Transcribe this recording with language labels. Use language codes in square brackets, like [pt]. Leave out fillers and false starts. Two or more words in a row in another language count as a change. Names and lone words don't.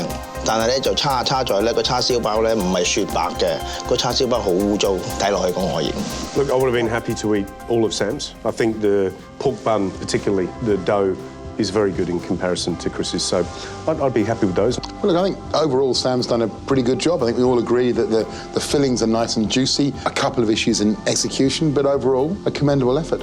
[yue] 但係咧就差在咧個叉燒包咧唔係雪白嘅，個叉燒包好污糟，睇落去個外形。 [en] Look, I would have been happy to eat all of Sam's. I think the pork bun, particularly the dough, is very good in comparison to Chris's, so I'd be happy with those. Well, look, I think overall Sam's done a pretty good job. I think we all agree that the fillings are nice and juicy. A couple of issues in execution, but overall a commendable effort.